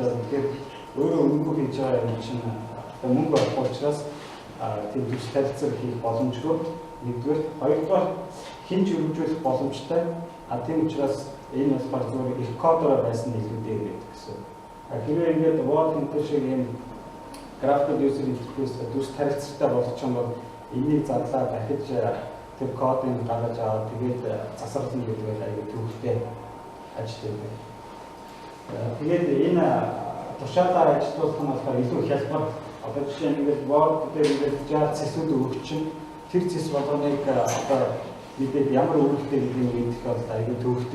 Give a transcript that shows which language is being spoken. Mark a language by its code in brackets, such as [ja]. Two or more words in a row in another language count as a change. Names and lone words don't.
[mn] Тэгэхээр өөрөө өнгөө хийж байгаа юм чинь мөнгө олох учраас тэр дүрс харилцаг хийх боломжгүй. Нэгдүгээр, хоёрдугаар хинж өргөжүүлэх боломжтой. Тийм учраас Энэ бас баг зүгээр их кодоор байсан хэлбэрээр байдаг гэсэн. Хэрвээ ингээд Word энэ шиг юм [en] graphical user interface [mn] дүрс харилцагтай болгох юм бол энийг задлаа дахиж тэр кодыг гаргаж аваад тэгээд засварлана гэдэг нь аюул төвхтэй ажил байдаг. Тэгээд энэ тушаалаар ажиллах нь болохоор илүү хялбар. Одоо жишээ нь ингээд Word дээр ингээд жаа цэсүүд өгчин тэр цэс болгоныг одоо мэдээд ямар үүрэгтэй гэдгийг мэдэх бол аюул төвхтэй.